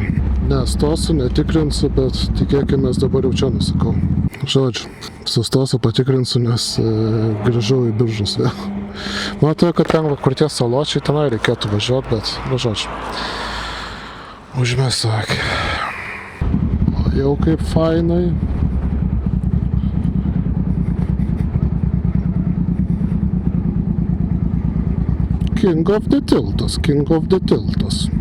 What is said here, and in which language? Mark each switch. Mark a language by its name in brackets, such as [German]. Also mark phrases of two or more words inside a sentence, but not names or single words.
[Lithuanian] Nestosiu, netikrinsiu, bet tikėkime, dabar jau čia nusakau. Žodžiu, sustosiu, patikrinsiu, nes grįžau į Biržus vėl. Matau, kad ten, kur tie saločiai, tenai reikėtų važiuoti, bet, nu, žodžiu. Užmesiu akį. O jau kaip fainai. [English] King of the tiltas, King of the tiltas.